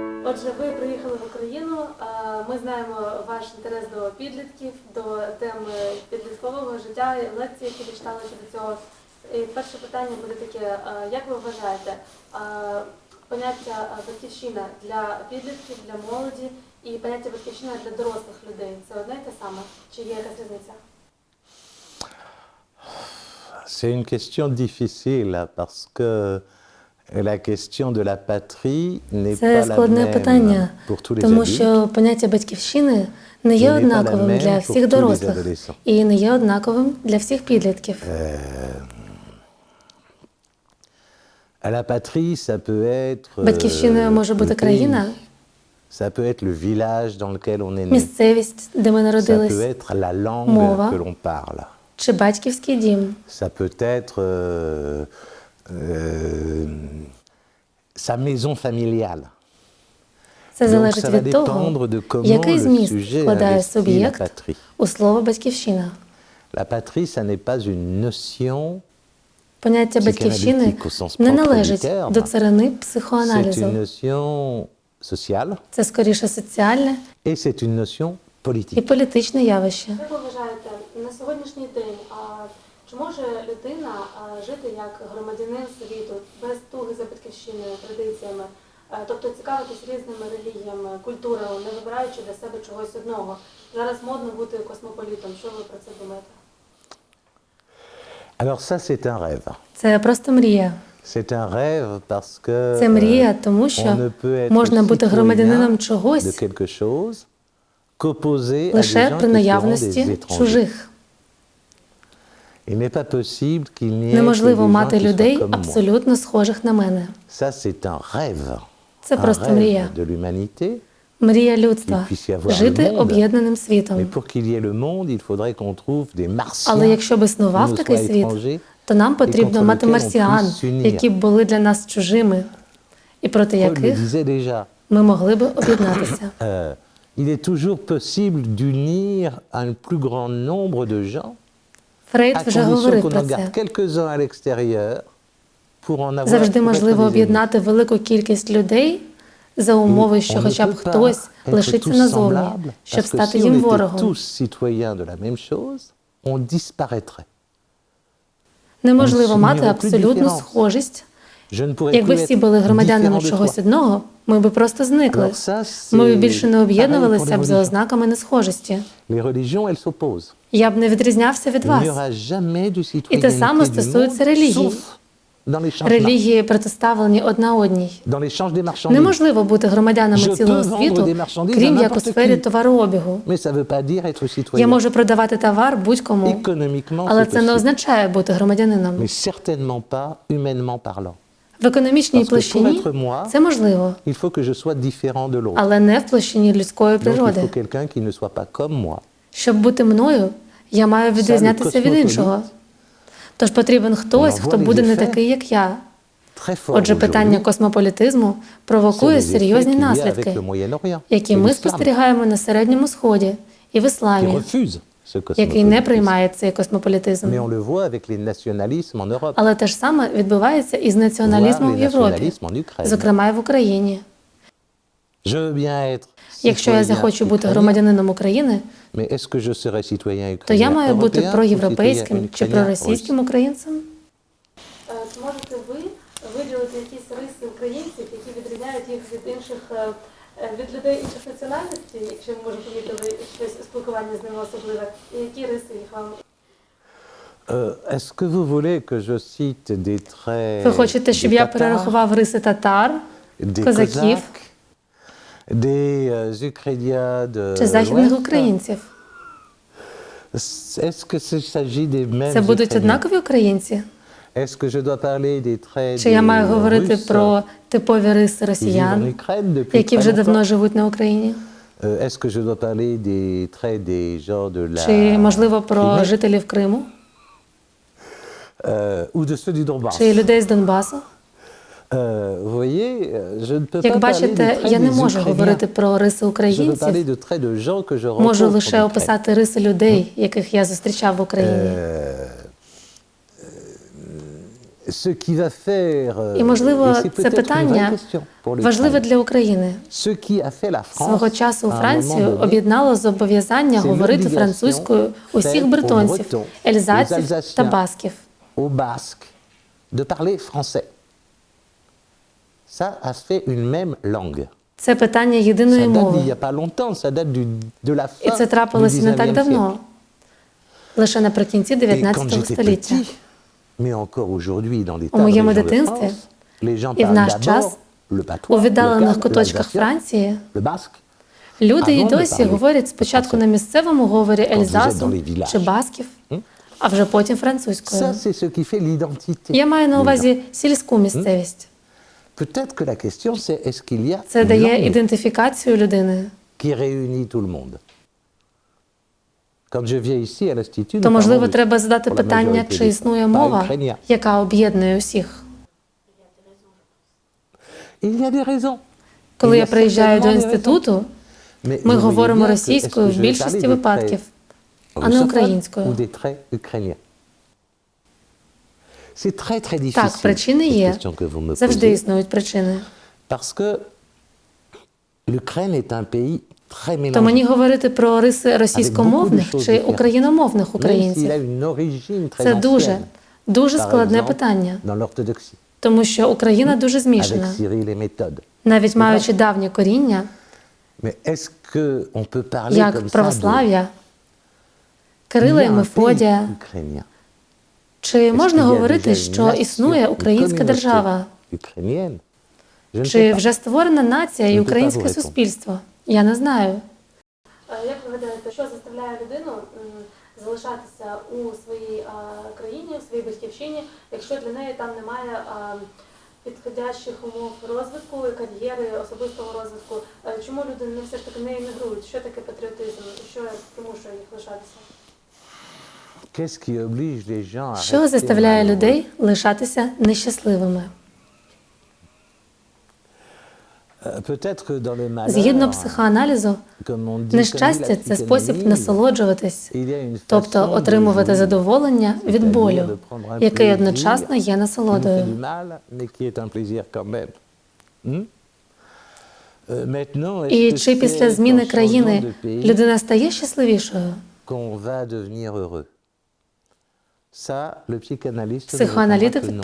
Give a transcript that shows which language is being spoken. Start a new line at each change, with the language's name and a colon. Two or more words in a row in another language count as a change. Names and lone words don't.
Ukrainian: Отже, ви приїхали в Україну. Ми знаємо ваш інтерес до підлітків, до теми підліткового життя, лекції, які ви читали щодо цього. І перше питання буде таке: як ви вважаєте, поняття батьківщина для підлітків, для молоді і поняття батьківщина для дорослих людей – це одне і те саме? Чи є якась різниця?
French: C'est une question difficile parce que la question de la patrie n'est
Ukrainian: Це
French: pas la
Ukrainian: складне
French: même
Ukrainian: питання,
French: pour tous les
Ukrainian: тому
French: adultes.
Ukrainian: що поняття батьківщини не є І не однаковим
French: pas la
Ukrainian: для
French: même
Ukrainian: всіх
French: pour tous les
Ukrainian: дорослих
French: adolescents.
Ukrainian: і не є однаковим для всіх підлітків.
French: La patrie, ça peut être
Ukrainian: Батьківщиною може бути
French: le
Ukrainian: країна,
French: pays, ça peut être le village dans lequel on est né,
Ukrainian: місцевість, де ми
French: ça peut
Ukrainian: народились,
French: être la langue
Ukrainian: мова.
French: que l'on parle,
Ukrainian: чи батьківський дім.
French: ça peut être sa maison familiale.
Ukrainian: Це
French: Donc
Ukrainian: залежить
French: ça va
Ukrainian: від того,
French: dépendre de comment
Ukrainian: який
French: le
Ukrainian: зміст
French: sujet
Ukrainian: вкладає
French: investit la
Ukrainian: суб'єкт
French: patrie.
Ukrainian: у слово «батьківщина».
French: La patrie, ça n'est pas une notion,
Ukrainian: Поняття батьківщини
French: psychanalytique au sens
Ukrainian: не
French: propre du
Ukrainian: належить
French: terme.
Ukrainian: до царини
French: C'est une
Ukrainian: психоаналізу.
French: notion sociale
Ukrainian: Це скоріше соціальне
French: et c'est une notion
Ukrainian: і
French: politique.
Ukrainian: політичне явище. Як ви вважаєте, на сьогоднішній день, чи може людина жити як громадянин світу, без туги за батьківщиною, традиціями, тобто цікавитись різними релігіями, культурою, не вибираючи для себе чогось одного? Зараз модно бути космополітом. Що ви про це думаєте?
French: Alors ça, c'est un rêve.
Ukrainian: Це просто мрія.
French: C'est un rêve parce que
Ukrainian: Це мрія, тому
French: on
Ukrainian: що
French: ne peut être
Ukrainian: можна бути громадянином
French: citoyen
Ukrainian: чогось
French: de quelque chose qu'opposé à des
Ukrainian: лише
French: gens
Ukrainian: при
French: qui seront des
Ukrainian: наявності
French: étrangers.
Ukrainian: чужих.
French: Il n'est pas possible qu'il n'y ait que
Ukrainian: Неможливо
French: des gens
Ukrainian: мати
French: qui soient
Ukrainian: людей
French: comme moi.
Ukrainian: абсолютно схожих на мене.
French: Ça, c'est un rêve.
Ukrainian: Це
French: Un
Ukrainian: просто
French: rêve
Ukrainian: мрія.
French: de l'humanité.
Ukrainian: Мрія людства
French: Il puisse y avoir
Ukrainian: жити
French: le monde.
Ukrainian: об'єднаним
French: Mais
Ukrainian: світом.
French: pour qu'il y ait le monde, il faudrait qu'on trouve des martiens
Ukrainian: Але якщо б
French: qui
Ukrainian: існував
French: nous
Ukrainian: такий
French: soient
Ukrainian: світ,
French: étrangers,
Ukrainian: то нам потрібно
French: contre
Ukrainian: мати
French: lequel on
Ukrainian: марсіан,
French: puisse s'unir.
Ukrainian: які б були для нас чужими, і проти
French: Paul le
Ukrainian: яких
French: disait déjà.
Ukrainian: ми могли б об'єднатися.
French: Il est toujours possible d'unir un plus grand nombre de gens,
Ukrainian: Фрейд
French: à
Ukrainian: вже
French: condition
Ukrainian: говорив
French: qu'on
Ukrainian: про
French: en
Ukrainian: це.
French: garde quelques-uns à l'extérieur pour en avoir
Ukrainian: Завжди
French: pour être
Ukrainian: можливо
French: des ennemis.
Ukrainian: об'єднати велику кількість людей за умови, що
French: On ne
Ukrainian: хоча б
French: peut pas
Ukrainian: хтось
French: être
Ukrainian: лишиться
French: tous
Ukrainian: назовні,
French: semblables,
Ukrainian: щоб
French: parce que
Ukrainian: стати
French: si on
Ukrainian: їм
French: était
Ukrainian: ворогом.
French: tous citoyens de la même chose, on disparaîtrait.
Ukrainian: Неможливо
French: on
Ukrainian: мати
French: s'unirait plus
Ukrainian: абсолютну
French: différence.
Ukrainian: схожість.
French: Je ne pourrais
Ukrainian: Якби
French: plus
Ukrainian: всі
French: être
Ukrainian: були громадянами
French: différent de
Ukrainian: чогось
French: toi.
Ukrainian: одного, ми би просто зникли.
French: Alors ça, c'est
Ukrainian: Ми б більше не
French: pareil pour
Ukrainian: об'єднувалися
French: les
Ukrainian: б за
French: religions.
Ukrainian: ознаками несхожості.
French: Les religions, elles s'opposent.
Ukrainian: Я б не відрізнявся від
French: Il n'y
Ukrainian: вас.
French: aura jamais de
Ukrainian: І те саме
French: citoyenneté du
Ukrainian: стосується
French: monde,
Ukrainian: релігій.
French: sauf dans l'échange
Ukrainian: Релігії протиставлені одна одній.
French: dans l'échange des marchandises.
Ukrainian: Неможливо бути громадянами
French: Je
Ukrainian: цілого
French: peux vendre
Ukrainian: світу,
French: des marchandises
Ukrainian: крім
French: à
Ukrainian: як у
French: n'importe
Ukrainian: сфері
French: qui.
Ukrainian: товарообігу.
French: Mais ça ne veut pas dire être citoyen.
Ukrainian: Я можу продавати товар будь-кому,
French: Économiquement,
Ukrainian: але
French: c'est
Ukrainian: це не
French: possible.
Ukrainian: означає бути громадянином.
French: Mais certainement pas humainement parlant.
Ukrainian: В економічній
French: Parce que
Ukrainian: площині
French: pour être moi,
Ukrainian: це можливо,
French: il faut que je sois différent de l'autre.
Ukrainian: але не в площині людської
French: Donc il
Ukrainian: природи.
French: faut quelqu'un qui ne soit pas comme moi.
Ukrainian: Щоб бути мною, я маю відрізнятися від іншого. Тож потрібен хтось, хто буде не такий, як я.
French: Très fort
Ukrainian: Отже, питання
French: aujourd'hui,
Ukrainian: космополітизму
French: c'est
Ukrainian: провокує
French: les
Ukrainian: серйозні
French: effets qu'il y a avec
Ukrainian: наслідки,
French: le Moyen-Orient
Ukrainian: які
French: et
Ukrainian: ми
French: l'islam,
Ukrainian: спостерігаємо на Середньому Сході і в
French: qui
Ukrainian: Ісламі,
French: refusent ce
Ukrainian: який не
French: cosmopolitisme.
Ukrainian: приймає цей космополітизм.
French: Mais on le voit avec les nationalismes en Europe,
Ukrainian: Але те ж саме відбувається і з
French: voire
Ukrainian: націоналізмом
French: les
Ukrainian: в Європі,
French: nationalismes en Ukraine.
Ukrainian: зокрема і в Україні.
French: Je veux bien être
Ukrainian: Якщо я
French: citoyen
Ukrainian: захочу бути
French: ukrainien,
Ukrainian: громадянином України,
French: mais est-ce que je serai citoyen
Ukrainian: то я
French: ukrainien
Ukrainian: маю бути
French: européen ou
Ukrainian: проєвропейським
French: citoyen
Ukrainian: чи
French: ukrainien
Ukrainian: проросійським
French: russe?
Ukrainian: українцем. Чи можете ви виділити якісь риси українців, які відрізняють їх від інших, від людей інших національностей, якщо ви, може, помітили щось у спілкуванні з ними особливе, і які риси їх вам?
French: Est-ce que vous voulez que je cite des traits
Ukrainian: Ви хочете, щоб
French: des
Ukrainian: я
French: Tatars,
Ukrainian: перерахував риси татар,
French: des
Ukrainian: козаків
French: Cosaques, des Ukrainiens de
Ukrainian: чи західних
French: l'Ouest?
Ukrainian: українців?
French: Est-ce que il s'agit des mêmes
Ukrainian: Це будуть
French: Ukrainiens?
Ukrainian: однакові українці?
French: Est-ce que je dois parler des traits
Ukrainian: Чи я
French: des
Ukrainian: маю говорити
French: Russes
Ukrainian: про типові риси
French: qui vivent en
Ukrainian: росіян,
French: Ukraine depuis
Ukrainian: які
French: très
Ukrainian: вже
French: longtemps?
Ukrainian: давно живуть на Україні?
French: Est-ce que je dois parler des traits des gens de la
Ukrainian: Чи, можливо, про
French: Crimée?
Ukrainian: жителів Криму?
French: Ou de ceux du Donbass?
Ukrainian: Чи людей з Донбасу?
French: Vous voyez, je ne peux
Ukrainian: Як
French: pas parler
Ukrainian: бачите,
French: des traits
Ukrainian: я не
French: des
Ukrainian: можу
French: Ukrainiens.
Ukrainian: говорити про риси
French: Je peux parler
Ukrainian: українців,
French: de traits de gens que je
Ukrainian: можу
French: rencontre en
Ukrainian: лише
French: Ukraine.
Ukrainian: описати риси людей, яких я зустрічав в Україні.
French: Ce qui va faire,
Ukrainian: І, можливо,
French: et c'est
Ukrainian: це
French: peut-être une vraie
Ukrainian: питання
French: question pour l'Ukraine.
Ukrainian: важливе для України.
French: Ce qui a fait la France,
Ukrainian: Свого часу
French: à un
Ukrainian: Францію
French: moment donné,
Ukrainian: об'єднало зобов'язання
French: c'est
Ukrainian: говорити
French: l'obligation
Ukrainian: французькою усіх
French: faite aux
Ukrainian: бретонців,
French: Bretons,
Ukrainian: ельзаців
French: aux Alsaciens,
Ukrainian: та басків.
French: aux Basques, de parler français. Ça a fait une même langue.
Ukrainian: Це питання
French: Ça
Ukrainian: єдиної
French: date d'il n'y
Ukrainian: мови.
French: a pas longtemps, ça date de la
Ukrainian: І
French: fin
Ukrainian: це
French: du
Ukrainian: трапилося не так
French: 19e
Ukrainian: давно,
French: siècle.
Ukrainian: лише наприкінці
French: Et quand
Ukrainian: 19
French: j'étais
Ukrainian: століття.
French: petit, mais encore aujourd'hui dans les
Ukrainian: У
French: tas de
Ukrainian: моєму
French: régions de
Ukrainian: дитинстві
French: France, les gens
Ukrainian: і в
French: parlent
Ukrainian: наш
French: d'abord
Ukrainian: час
French: le patois,
Ukrainian: у віддалених
French: local,
Ukrainian: куточках
French: l'alsacien,
Ukrainian: Франції
French: le basque.
Ukrainian: люди і
French: Avant de
Ukrainian: досі
French: parler
Ukrainian: говорять спочатку
French: français.
Ukrainian: на місцевому говорі
French: vous êtes
Ukrainian: ельзасу
French: dans les villages.
Ukrainian: чи басків, а вже потім французькою.
French: Ça, c'est ce qui fait l'identité.
Ukrainian: Я маю на
French: des gens.
Ukrainian: увазі сільську місцевість.
French: Peut-être que la question, c'est est-ce qu'il y a
Ukrainian: Це
French: une
Ukrainian: дає
French: langue
Ukrainian: ідентифікацію людини.
French: qui réunit tout le monde. Quand je viens ici à l'Institut,
Ukrainian: То,
French: nous
Ukrainian: можливо,
French: parlons
Ukrainian: треба задати
French: pour la
Ukrainian: питання,
French: majorité
Ukrainian: чи
French: des
Ukrainian: існує
French: pas
Ukrainian: мова,
French: ukrainien.
Ukrainian: яка об'єднує усіх.
French: Il y a des raisons.
Ukrainian: Коли
French: Il y
Ukrainian: я
French: a
Ukrainian: приїжджаю до
French: certainement des raisons.
Ukrainian: інституту,
French: Mais
Ukrainian: ми
French: vous voyez
Ukrainian: говоримо
French: bien que
Ukrainian: російською
French: est-ce
Ukrainian: в
French: que je vais
Ukrainian: більшості
French: parler des
Ukrainian: випадків,
French: traits
Ukrainian: а не
French: russophones
Ukrainian: українською.
French: ou des traits ukrainiens. C'est très très
Ukrainian: Так,
French: difficile.
Ukrainian: причини
French: cette
Ukrainian: є.
French: question que vous me
Ukrainian: Завжди
French: posez,
Ukrainian: існують причини.
French: parce que l'Ukraine est un pays très
Ukrainian: То мені
French: mélangé.
Ukrainian: говорити про риси російськомовних
French: beaucoup de choses
Ukrainian: чи
French: différentes.
Ukrainian: україномовних
French: Même s'il a
Ukrainian: українців
French: une origine très
Ukrainian: це дуже,
French: ancienne,
Ukrainian: дуже
French: par
Ukrainian: складне
French: exemple,
Ukrainian: питання,
French: dans l'orthodoxie,
Ukrainian: тому що Україна дуже
French: avec
Ukrainian: змішана.
French: Cyril et Méthode.
Ukrainian: Навіть маючи давнє коріння,
French: Mais est-ce qu'on peut parler comme
Ukrainian: як
French: ça de
Ukrainian: православ'я,
French: il y
Ukrainian: Кирила
French: a
Ukrainian: і
French: un pays
Ukrainian: Мефодія,
French: ukrainien?
Ukrainian: чи
French: Est-ce
Ukrainian: можна
French: qu'il y a
Ukrainian: говорити,
French: déjà
Ukrainian: що
French: une
Ukrainian: існує
French: nation,
Ukrainian: українська
French: une
Ukrainian: держава?
French: communauté ukrainienne? Je ne sais
Ukrainian: Чи
French: pas.
Ukrainian: вже створена нація і
French: Je ne peux pas
Ukrainian: українське
French: vous répondre.
Ukrainian: суспільство? Я не знаю. Як ви гадаєте, що заставляє людину залишатися у своїй країні, у своїй батьківщині, якщо для неї там немає підходящих умов розвитку, кар'єри, особистого розвитку? Чому люди не все ж таки не емігрують? Що таке патріотизм? Що примушує їх лишатися?
French: Qu'est-ce qui oblige les gens à
Ukrainian: Що
French: rester
Ukrainian: заставляє
French: malheureux?
Ukrainian: людей лишатися нещасливими?
French: Peut-être que dans le malheur,
Ukrainian: Згідно психоаналізу,
French: comme on dit,
Ukrainian: нещастя
French: comme dit
Ukrainian: це
French: la
Ukrainian: спосіб
French: psychanalyse,
Ukrainian: насолоджуватись,
French: il y a une
Ukrainian: тобто
French: façon de
Ukrainian: отримувати
French: jouir,
Ukrainian: задоволення від
French: c'est-à-dire
Ukrainian: болю,
French: de prendre un
Ukrainian: який
French: plaisir
Ukrainian: одночасно є
French: qui nous fait
Ukrainian: насолодою.
French: du mal, mais qui est un plaisir quand même. Hmm? Maintenant, est-ce
Ukrainian: І
French: que
Ukrainian: чи
French: c'est
Ukrainian: після
French: en
Ukrainian: зміни
French: changeant
Ukrainian: країни
French: de pays
Ukrainian: людина стає щасливішою?
French: qu'on va devenir heureux? Ça, le psychanalyste nous
Ukrainian: Психоаналітик
French: répondra que non.